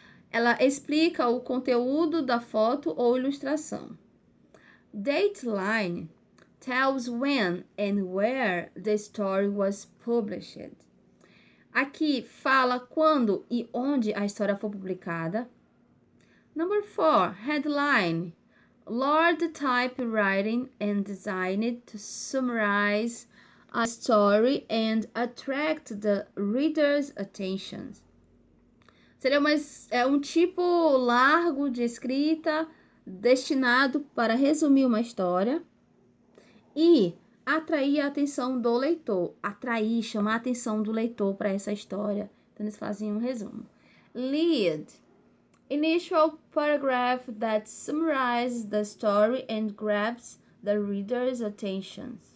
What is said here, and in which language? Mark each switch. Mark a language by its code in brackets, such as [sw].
[pt] Ela explica o conteúdo da foto ou ilustração. [en] Dateline tells when and where the story was published. [pt] Aqui fala quando e onde a história foi publicada. [en] Number 4, headline. Large typewriting and designed to summarize a story and attract the reader's attention. [pt] Seria um tipo largo de escrita destinado para resumir uma história e atrair a atenção do leitor. Atrair, chamar a atenção do leitor para essa história. Então, eles fazem um resumo. [en] Lead. Initial paragraph that summarizes the story and grabs the reader's attention.